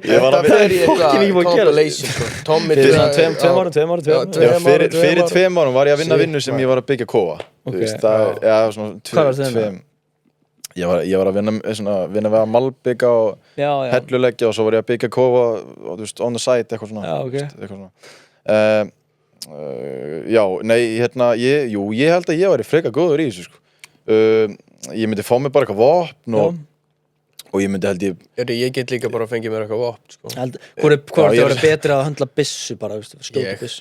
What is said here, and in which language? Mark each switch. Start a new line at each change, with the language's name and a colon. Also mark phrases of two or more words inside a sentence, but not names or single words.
Icelandic: Þetta fer í eitthvað compilation, sko. Tommi fyrir 2 árum. Fyrir 2 árum var ég að vinna sem ég var að byggja kofa. Þú veist, það er, já, svona 2. Ég var að vinna við að malbygga og helluleggja og svo var ég að byggja kofa, þú veist,
English: on the side,
Icelandic: eitthvað svona. Já, nei, hérna, ég held að ég væri frekar góður í þessu, sko. Ég myndi fá mig bara eitthvað vopn og ég myndi held ég get líka bara að fengja mér eitthvað vopn, sko. Hvor er það að vera betri að höndla byssu bara, skjóta byssu?